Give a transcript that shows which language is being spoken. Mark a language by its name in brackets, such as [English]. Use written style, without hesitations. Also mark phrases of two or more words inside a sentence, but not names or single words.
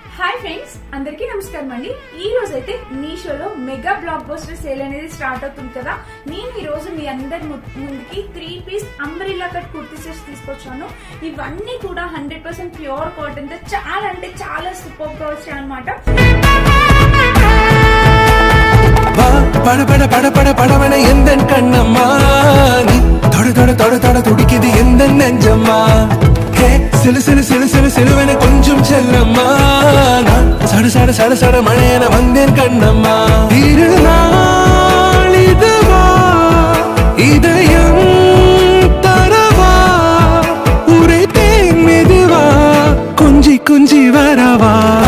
[English] Hi friends, [Telugu] అందరికీ నమస్కారం అండి. ఈ రోజు అయితే మీషోలో [English] mega blockbuster sale [Telugu] అనేది స్టార్ట్ అవుతుంది కదా. నేను ఈ రోజు మీ అందరి ముందుకి [English] 3 piece umbrella cut kurti sets [Telugu] తీసుకొచ్చాను. ఇవన్నీ కూడా [English] 100% pure cotton [Telugu] తో చాలా అంటే చాలా సూపర్ గా వచ్చాయి అనమాట. [Tamil] பட பட பட பட படவன எந்த கண்ணம்மா நீ தொட தொட தொட தொட துடிக்குது எந்த நெஞ்சம்மா ஹே சிலு சிலு சிலு சிலு சிலுவன கொஞ்சம் செல்லம்மா நான் சட சட சட சட மழையன வந்தேன் கண்ணம்மா இருநாள் இதுவா இதயம் தரவா உரைத்தேன் மெதுவா கொஞ்சி கொஞ்சி வரவா